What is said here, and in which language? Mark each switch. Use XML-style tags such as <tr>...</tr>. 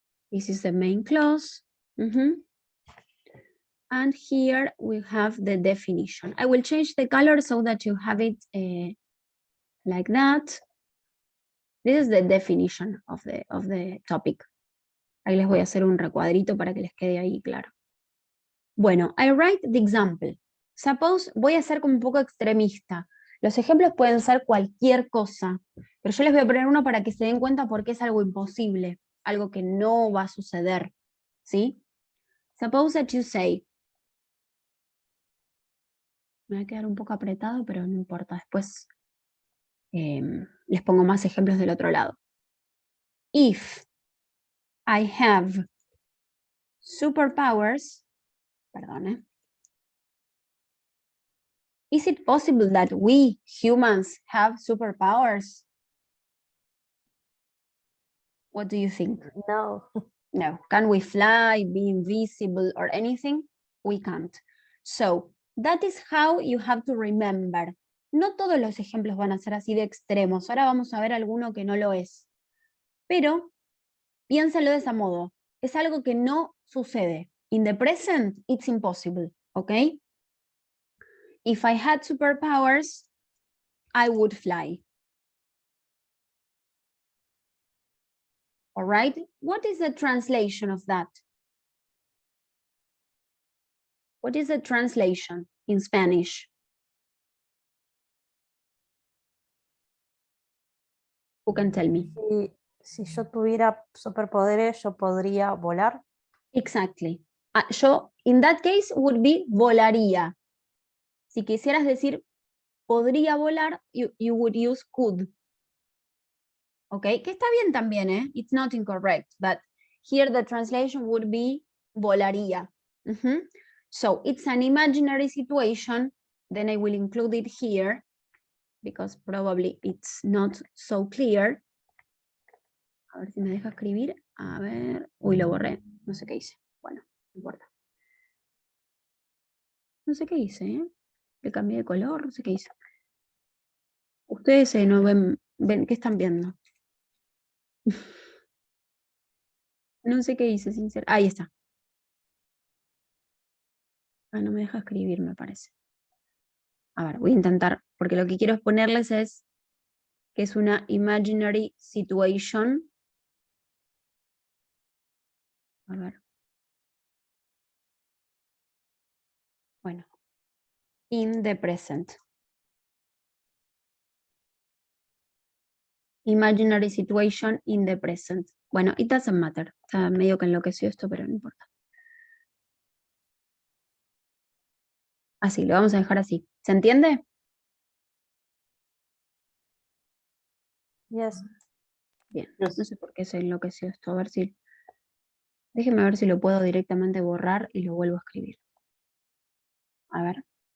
<en>This is the main clause. And here we have the definition. I will change the color so that you have it like that. This is the definition of the topic.</en> <es>Ahí les voy a hacer un recuadrito para que les quede ahí claro. Bueno,</es> <en>I write the example.</en> <es>Suppose, voy a ser como un poco extremista. Los ejemplos pueden ser cualquier cosa, pero yo les voy a poner uno para que se den cuenta porque es algo imposible, algo que no va a suceder, ¿sí?</es> <en>Suppose that you say,</en> <es>me va a quedar un poco apretado, pero no importa, después les pongo más ejemplos del otro lado.</es> <en>If I have superpowers, perdón, is it possible that we humans have superpowers? What do you think? No. No. Can we fly, be invisible, or anything? We can't. So, that is how you have to remember.</en> <es>No todos los ejemplos van a ser así de extremos. Ahora vamos a ver alguno que no lo es. Pero, piénsalo de ese modo. Es algo que no sucede.</es> <en>In the present, it's impossible. ¿Ok? If I had superpowers, I would fly. All right? What is the translation of that? What is the translation in Spanish? Who can tell me?</en> <es>Si yo tuviera superpoderes, yo podría volar.</es> <en>Exactly. Yo, in that case, would be volaría.</en> <es>Si quisieras decir podría volar,</es> <en>you would use could.</en> <es>Okay, que está bien también, ¿eh?</es> <en>It's not incorrect, but here the translation would be volaría. So it's an imaginary situation, then I will include it here, because probably it's not so clear.</en> <es>A ver si me deja escribir. A ver, uy, lo borré, no sé qué hice. Bueno, no importa. No sé qué hice, ¿eh? Le cambié de color, no sé qué hice. Ustedes no ven, ¿qué están viendo? No sé qué hice, sincero. Ahí está. Ah, no me deja escribir, me parece. A ver, voy a intentar, porque lo que quiero ponerles es que es una</es> <en>imaginary situation.</en> <es>A ver.</es> <en>Bueno. In the present. Imaginary situation in the present. Bueno, it doesn't matter.</en> <es>Está medio que enloqueció esto, pero no importa. Así, lo vamos a dejar así. ¿Se entiende?</es> <en>Yes.</en> <es>Bien, no sé por qué se enloqueció esto. A ver si... Déjenme ver si lo puedo directamente borrar y lo vuelvo a escribir. A ver.</es>